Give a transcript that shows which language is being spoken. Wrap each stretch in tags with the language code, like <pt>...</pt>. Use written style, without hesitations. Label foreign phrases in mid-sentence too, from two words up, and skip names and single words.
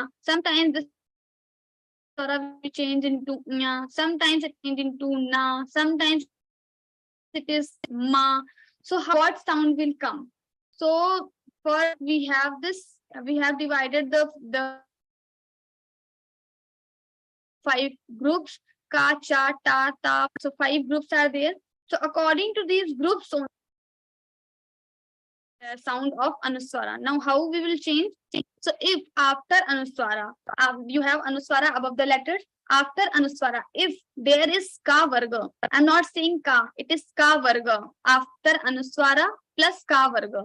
<en>Sometimes this will change into nya. Sometimes it change into na. Sometimes it is ma. So what sound will come? So for we have divided the 5 groups: ka, cha, ta, ta. So 5 groups are there. So according to these groups, sound of Anuswara. Now how we will change? So if after Anuswara, you have Anuswara above the letters, after Anuswara, if there is ka varga, I'm not saying ka, it is ka varga, after Anuswara plus ka varga.</en>